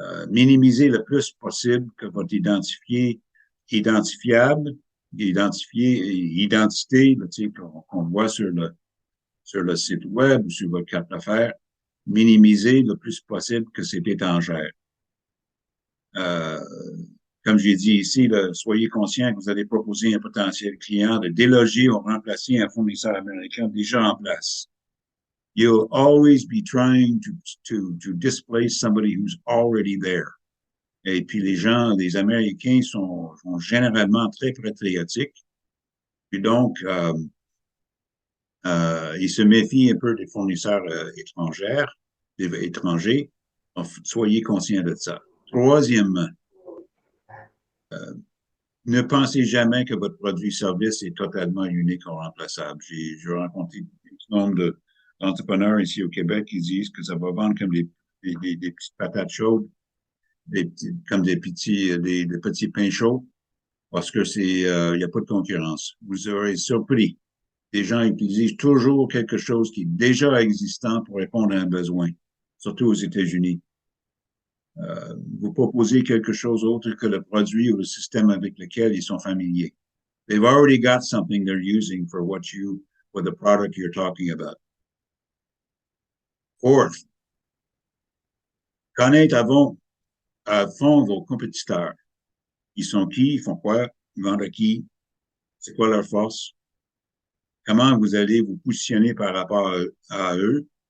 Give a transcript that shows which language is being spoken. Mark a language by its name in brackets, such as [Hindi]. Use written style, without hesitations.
[French] Minimiser le plus possible que votre identifiable, identité, qu'on voit sur le site web ou sur votre carte d'affaires, minimiser le plus possible que c'est étangère. Comme j'ai dit ici, là, soyez conscient que vous allez proposer un potentiel client de déloger ou remplacer un fournisseur américain déjà en place. [English] You'll always be trying to displace somebody who's already there. [French] Et puis les Américains sont généralement très patriotiques. Puis donc, ils se méfient un peu des fournisseurs étrangers. Donc, soyez conscients de ça. Troisièmement, ne pensez jamais que votre produit-service est totalement unique ou remplaçable. J'ai rencontré un nombre d'entrepreneurs ici au Québec qui disent que ça va vendre comme des petites patates chaudes, comme des petits pains chauds, parce que il n'y a pas de concurrence. Vous aurez surpris. Les gens utilisent toujours quelque chose qui est déjà existant pour répondre à un besoin, surtout aux États-Unis. Vous proposez quelque chose autre que le produit ou le système avec lequel ils sont familiers. [English] They've already got something they're using for the product you're talking about. [French] Fourth, connaître à fond vos compétiteurs. Ils sont qui? Ils font quoi? Ils vendent à qui? C'est quoi leur force? Comment vous allez vous positionner par rapport à eux?